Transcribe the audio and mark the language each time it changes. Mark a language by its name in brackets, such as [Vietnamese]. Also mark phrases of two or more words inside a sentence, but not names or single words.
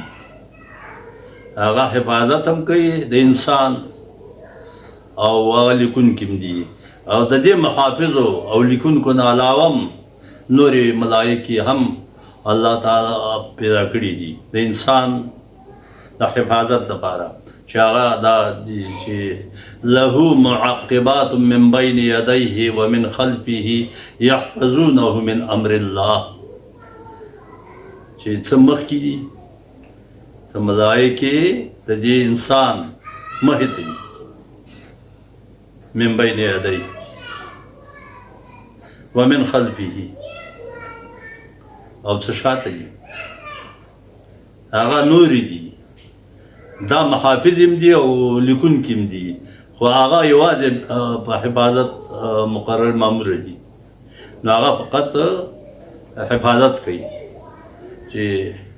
[Pashto] هغه حفاظت هم کوي د انسان او هغه لیکونکي هم دي او د دې محافظو او لیکونکو نه علاوه نورې ملائکې هم الله تعالی پیدا کړي دي د انسان د حفاظت لپاره چې هغه دا دي چې [Arabic] له معقبات من بین یدیه ومن خلفه یحفظونه من امر الله [Pashto] چې څه مخکې دي څه ملائکې د دې انسان مخې ته دي [Arabic] من بین یدیه ومن خلفه [Pashto] او څه شاته دي هغه نورې دي دا محافظ هم دي او لیکونکي هم دي خو هغه یوازې په حفاظت مقرر مامور دي نو هغه فقط حفاظت کوي چې